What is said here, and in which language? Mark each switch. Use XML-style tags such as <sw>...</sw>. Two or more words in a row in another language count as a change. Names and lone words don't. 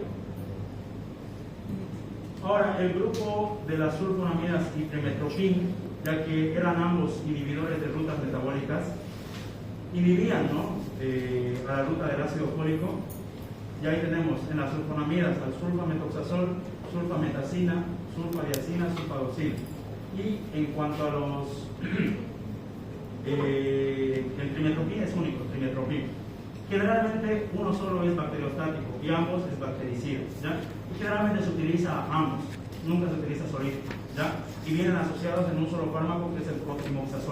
<es>Ahora, el grupo de las sulfonamidas y trimetropin, ya que eran ambos inhibidores de rutas metabólicas, inhibían, ¿no? A la ruta del ácido fólico, y ahí tenemos en las sulfonamidas al sulfametoxazol, sulfametacina, sulfadiacina, sulfadoxina. Y en cuanto a los el trimetropin es único, trimetropin. Generalmente uno solo es bacteriostático y ambos es bactericida, ¿ya? Y generalmente se utiliza ambos, nunca se utiliza solito, ¿ya? Y vienen asociados en un solo fármaco que es el cotrimoxazol.</es>